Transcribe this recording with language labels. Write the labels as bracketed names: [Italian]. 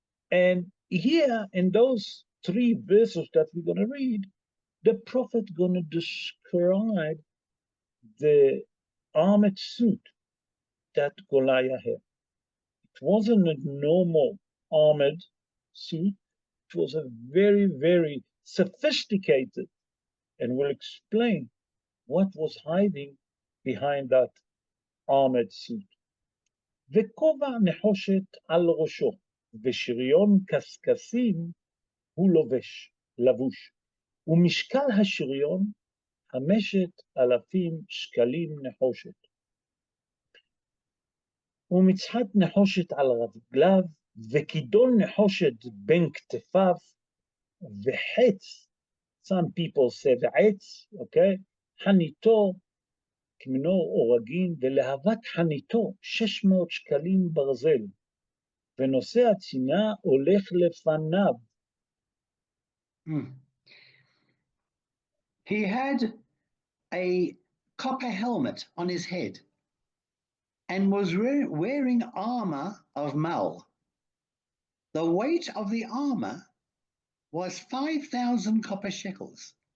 [English] And here in those 3 verses that we're going to read, the prophet going to describe the armored suit that Goliath had. It wasn't a normal armored suit. It was a very, very sophisticated, and we'll explain what was hiding behind that armored suit. [Hebrew] וכובע נחושת על ראשו, ושריון קשקשים הוא לבוש, ומשקל השריון 5,000 שקלים נחושת. ומצחת נחושת על רגליו, וכידון נחושת בין כתפיו, וחץ, [English] some people say [Hebrew] ועץ, okay, חניתו כמנור אורגין, ולהבת חניתו 600 שקלים ברזל, ונושא הצינה הולך לפניו. [English] He had a copper helmet on his head and was wearing armor of mal. The weight of the armor was 5,000 copper shekels.